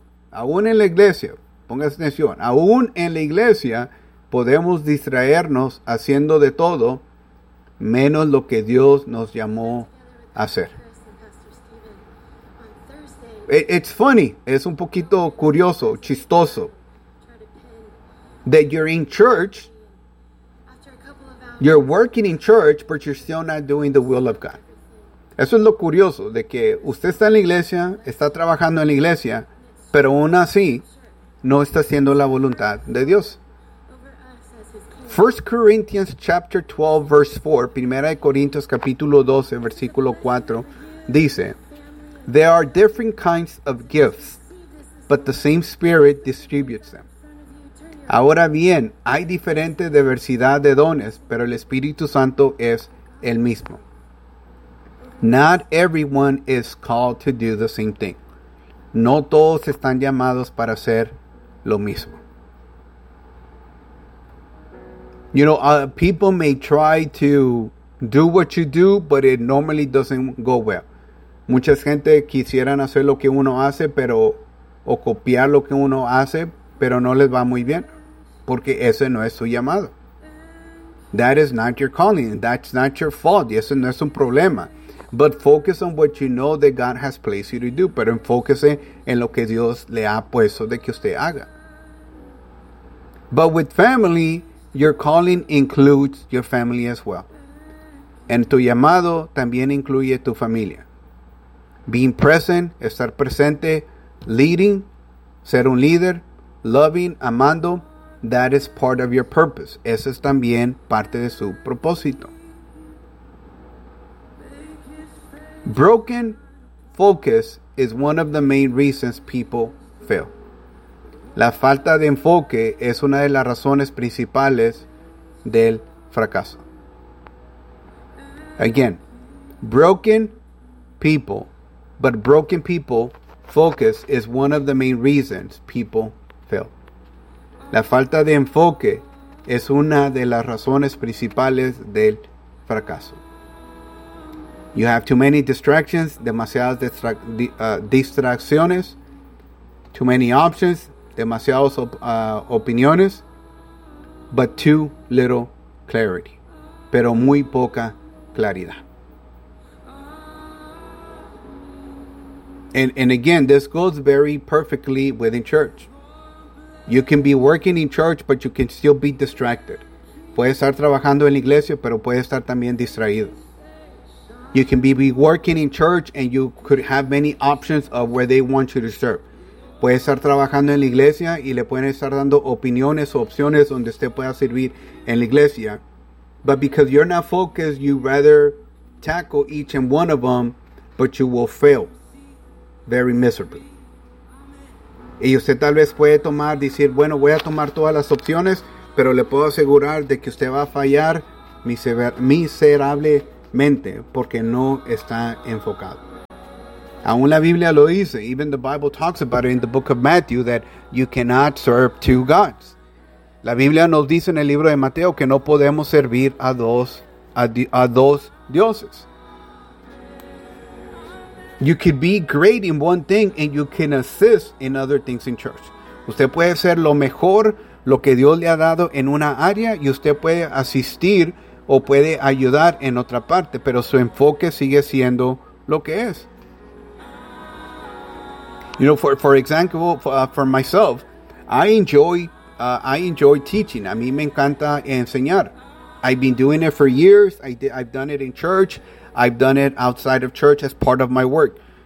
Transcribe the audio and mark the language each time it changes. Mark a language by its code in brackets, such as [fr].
[es] Aún en la iglesia, ponga atención, aún en la iglesia podemos distraernos haciendo de todo menos lo que Dios nos llamó a hacer. [en] It's funny, [es] es un poquito curioso, chistoso, [en] that you're in church, you're working in church, but you're still not doing the will of God. [es] Eso es lo curioso, de que usted está en la iglesia, está trabajando en la iglesia, pero aún así, no está haciendo la voluntad de Dios. [en] 1 Corinthians chapter 12, verse 4, [es] 1 Corintios capítulo 12, versículo 4, dice, [en] there are different kinds of gifts, but the same Spirit distributes them. [es] Ahora bien, hay diferente diversidad de dones, pero el Espíritu Santo es el mismo. [en] Not everyone is called to do the same thing. [es] No todos están llamados para hacer lo mismo. [en] You know, people may try to do what you do, but it normally doesn't go well. [es] Mucha gente quisieran hacer lo que uno hace, pero o copiar lo que uno hace, pero no les va muy bien, porque ese no es su llamado. [en] That is not your calling. That's not your fault. [es] Y ese no es un problema. [en] But focus on what you know that God has placed you to do. [es] Pero enfóquese en lo que Dios le ha puesto de que usted haga. [en] But with family, your calling includes your family as well. [es] En tu llamado también incluye tu familia. [en] Being present, [es] estar presente, [en] leading, [es] ser un líder, [en] loving, [es] amando, [en] that is part of your purpose. [es] Eso es también parte de su propósito. [en] Broken focus is one of the main reasons people fail. [es] La falta de enfoque es una de las razones principales del fracaso. [en] Again, broken people, but broken people focus is one of the main reasons people fail. [es] La falta de enfoque es una de las razones principales del fracaso. [en] You have too many distractions, [es] demasiadas distracciones, [en] too many options, [es] demasiadas opiniones, [en] but too little clarity. [es] Pero muy poca claridad. [en] And again, this goes very perfectly within church. You can be working in church, but you can still be distracted. [es] Puede estar trabajando en la iglesia, pero puede estar también distraído. [en] You can be working in church and you could have many options of where they want you to serve. [es] Puede estar trabajando en la iglesia y le pueden estar dando opiniones o opciones donde usted pueda servir en la iglesia. [en] But because you're not focused, you rather tackle each and one of them, but you will fail very miserably. [es] Y usted tal vez puede tomar, decir, bueno, voy a tomar todas las opciones, pero le puedo asegurar de que usted va a fallar miserablemente. Mente, porque no está enfocado. Aún la Biblia lo dice. [en] Even the Bible talks about it in the book of Matthew that you cannot serve two gods. [es] La Biblia nos dice en el libro de Mateo que no podemos servir a dos dioses. [en] You could be great in one thing and you can assist in other things in church. [es] Usted puede ser lo mejor, lo que Dios le ha dado en una área y usted puede asistir o puede ayudar en otra parte, pero su enfoque sigue siendo lo que es. [en] You know, for example, for myself, I enjoy teaching. [es] A mí me encanta enseñar. [en] I've been doing it for years. I've done it in church. I've done it outside of church as part of my work.